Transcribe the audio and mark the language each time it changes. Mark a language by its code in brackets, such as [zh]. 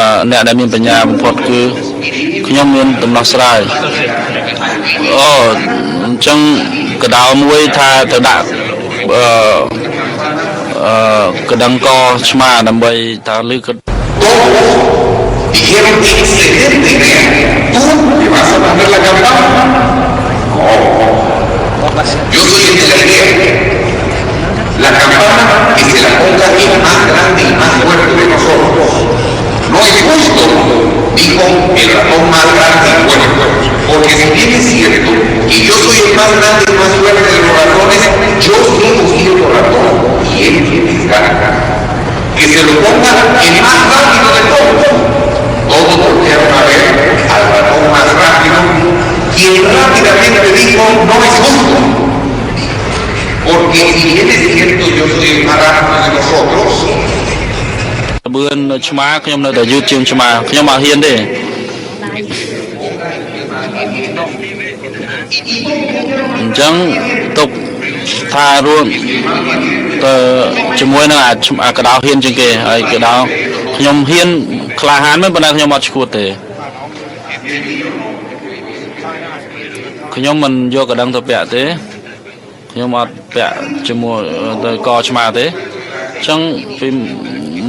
[km] អ្នកដែលមានបញ្ញាបំផុតគឺខ្ញុំមានដំណោះស្រាយអញ្ចឹងកដោមួយថាទៅដាក់កដឹងកឆ្មាដើម្បីថាលឺ [es] Dijeron excelente idea. ¿Tú me vas a poner la campana? No. Yo soy el de la idea. La campana que se la ponga es más grande y más fuerte de nosotros. No es justo, dijo el ratón más grande y fuerte. Porque si bien es cierto que yo soy el más grande y más fuerte de los ratones, yo sigo siendo ratón y él tiene ganas. Que se lo ponga el más rápido de todos. Todos voltearon a ver al ratón más rápido, quien rápidamente dijo, no es justo. Porque si bien es cierto, yo soy el más rápido de nosotros. [km] បឿនឆ្មាខ្ញុំនៅតែយឺតជាងឆ្មាខ្ញុំអត់ហ៊ានទេអញ្ចឹងទុកថារួមទៅជាមួយនឹងអាកដោហ៊ានជាងគេហើយកដោខ្ញុំហ៊ានក្លាហានមែនប៉ុន្តែខ្ញុំអត់ឈួតទេខ្ញុំមិនយកកដឹងទៅពាក់ទេខ្ញុំអត់ពាក់ជាមួយទៅកឆ្មាទេអញ្ចឹងពី